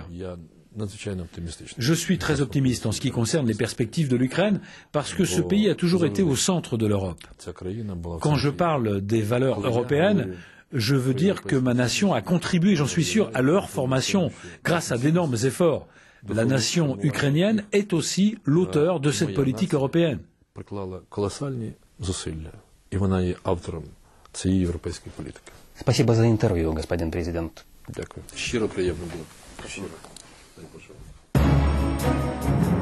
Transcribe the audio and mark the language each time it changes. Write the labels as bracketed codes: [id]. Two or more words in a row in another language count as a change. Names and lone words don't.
[fr] Je suis très optimiste en ce qui concerne les perspectives de l'Ukraine parce que ce pays a toujours été au centre de l'Europe. Quand je parle des valeurs européennes, je veux dire que ma nation a contribué, j'en suis sûr, à leur formation grâce à d'énormes efforts. La nation ukrainienne est aussi l'auteur de cette politique européenne. [ru] Спасибо за интервью, господин президент. [uk] Щиро приємно було. Дай Боже.